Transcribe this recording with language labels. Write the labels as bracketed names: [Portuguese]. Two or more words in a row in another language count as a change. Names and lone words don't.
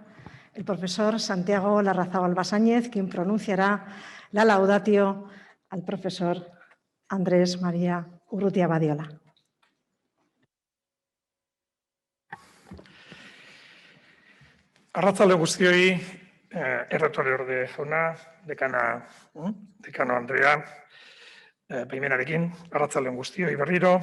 [Spanish] el profesor Santiago Larrazábal Basáñez, quien pronunciará la laudatio al profesor Andrés María Urrutia Badiola. [Basque] Arratzalde guztioi, errektore jauna, dekano Andrea, baimenarekin, arratzalde guztioi berriro.